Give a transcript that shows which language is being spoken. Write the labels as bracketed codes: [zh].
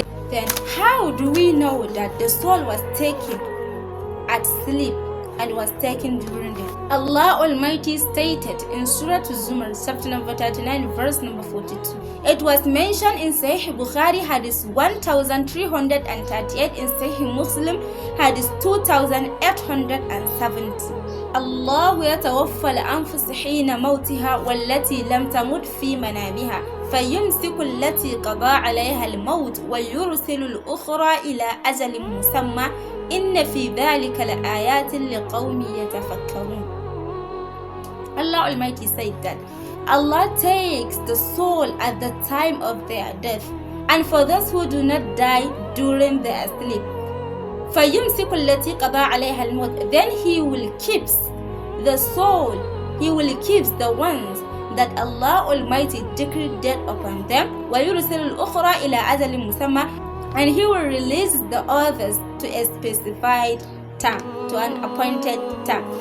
[en] Then, how do we know that the soul was taken at sleep and was taken during the day? Allah Almighty stated in Surah Az-Zumar, chapter number 39, verse number 42. It was mentioned in Sahih Bukhari, hadith 1338, in Sahih Muslim, hadith 2870. [ar] Allah يتوفى الأنفس حين موتها والتي لم تمت في منامها فيمسك التي قضى عليها الموت ويرسل الأخرى إلى أجل مسمى إن في ذلك لآيات لقوم يتفكرون. [en] Allah Almighty said that Allah takes the soul at the time of their death, and for those who do not die during their sleep, [ar] فَيُمْسِكُ الَّتِي قَضَى عَلَيْهَا الْمَوْتِ, [en] then He will keep the soul, He will keep the ones that Allah Almighty decreed death upon them, [ar] وَيُرْسِلُ الْأُخْرَى إِلَى أَجَلٍ مُسَمَّى, [en] and He will release the others to a specified time, to an appointed time.